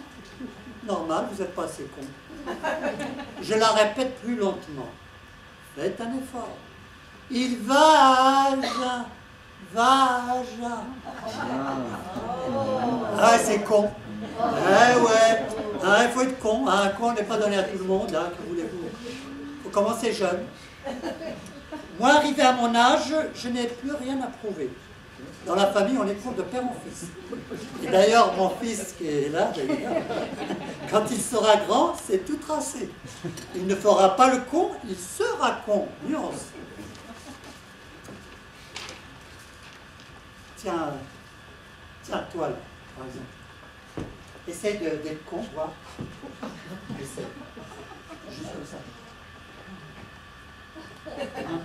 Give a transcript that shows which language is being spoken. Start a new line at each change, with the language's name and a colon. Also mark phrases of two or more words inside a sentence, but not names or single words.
French: Normal, vous n'êtes pas assez con. Je la répète plus lentement. Faites un effort. Il va à Agen. Va à Agen. Ah, c'est con. Eh ouais. Ah, il faut être con. Ah, un con n'est pas donné à tout le monde. Hein, que voulez-vous? Il faut commencer jeune. Moi, arrivé à mon âge, je n'ai plus rien à prouver. Dans la famille, on éprouve de père en fils. Et d'ailleurs, mon fils qui est là, quand il sera grand, c'est tout tracé. Il ne fera pas le con, il sera con. Nuance. Tiens, toi là, par exemple. Essaye d'être con, vois. Essaye. Juste comme ça. Hein?